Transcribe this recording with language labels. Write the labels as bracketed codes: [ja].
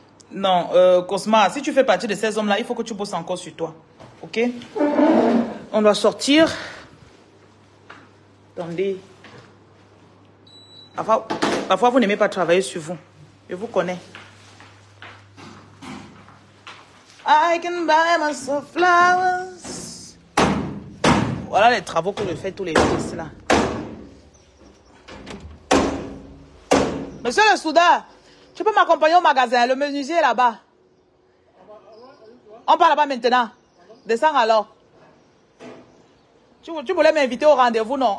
[fr] Non, Cosma, si tu fais partie de ces hommes-là, il faut que tu bosses encore sur toi. Ok? On doit sortir. Attendez. Parfois, vous n'aimez pas travailler sur vous. Je vous connais. [en] I can buy myself flowers. [fr] Voilà les travaux que je fais tous les jours ici, là. Monsieur le soudeur, tu peux m'accompagner au magasin, le menuisier est là-bas. On part là-bas maintenant. Descends alors. Tu voulais m'inviter au rendez-vous, non?